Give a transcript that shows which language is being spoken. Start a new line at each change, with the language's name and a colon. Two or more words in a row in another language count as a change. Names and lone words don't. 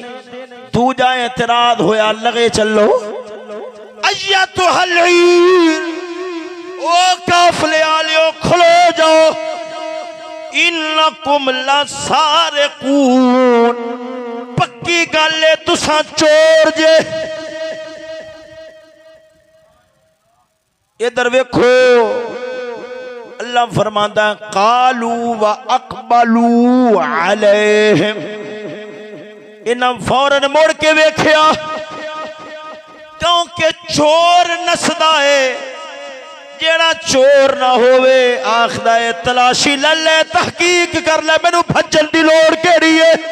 Punjabi: دوجا اعتراض ہویا، لگے چلو
Arabic: أيتها العير,
Punjabi: او قافلے آلیو کھلو جاؤ,
Arabic: إنكم لسارقون,
Punjabi: پکی گل ہے تسا چور جے. ادھر ویکھو اللہ فرماندا
Arabic: قالوا وأقبلوا عليهم,
Punjabi: انہاں فوراً مڑ کے ویکھیا کیونکہ چور نسدا ہے. جہڑا چور نا ہووے آکھدا ہے تلاشی لے لے، تحقیق کر لے، مینوں بھجن دی لوڑ کہڑی ہے.